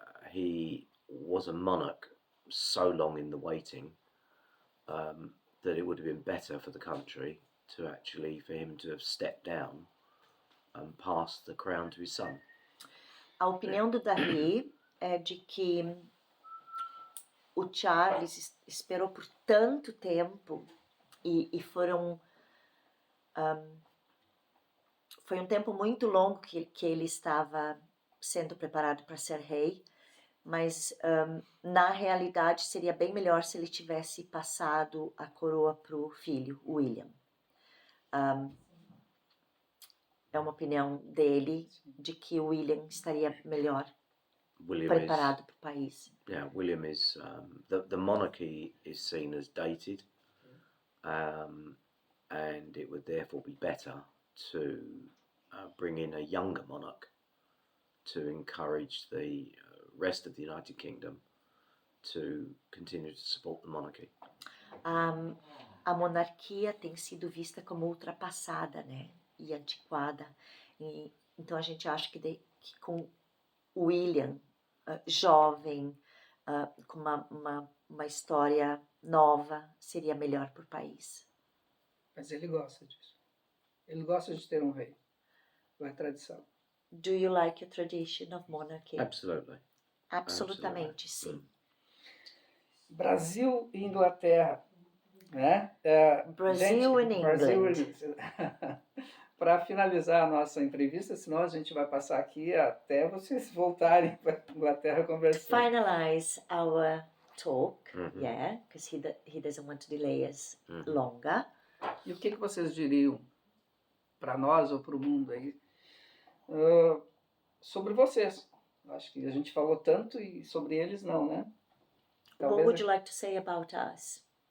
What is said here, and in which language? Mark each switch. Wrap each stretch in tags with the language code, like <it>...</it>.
<en>he was a monarch so long in the waiting that it would have been better for the country to actually for him to have stepped down and passed the crown to his son.</en> <pt>A opinião do Darley é de que o Charles esperou por tanto tempo e foi um tempo muito longo que ele estava sendo preparado para ser rei, mas na realidade seria bem melhor se ele tivesse passado a coroa para o filho, William. É uma opinião dele de que o William estaria melhor preparado para o país.</pt> <en>Yeah, William is the monarchy is seen as dated, and it would therefore be better to bring in a younger monarch to encourage the rest of the United Kingdom to continue to support the monarchy.</en> <pt>A monarquia tem sido vista como ultrapassada, né, e antiquada. Então a gente acha que com William jovem, com uma história nova, seria melhor para o país. Mas ele gosta disso. Ele gosta de ter um rei. É tradição.</pt> <en>Do you like a tradition of monarchy? Absolutely.</en> <pt>Absolutamente, sim. Brasil e Inglaterra, né?</pt> <en>Brasil and England.</en> <pt>Para finalizar a nossa entrevista, senão a gente vai passar aqui até vocês voltarem para a Inglaterra conversar.</pt> <en>Finalize our talk, yeah, because he doesn't want to delay us longer.</en> <pt>E o que vocês diriam para nós ou para o mundo aí sobre vocês? Acho que a gente falou tanto e sobre eles não, né?</pt> <en>What would you like to say about us?</en>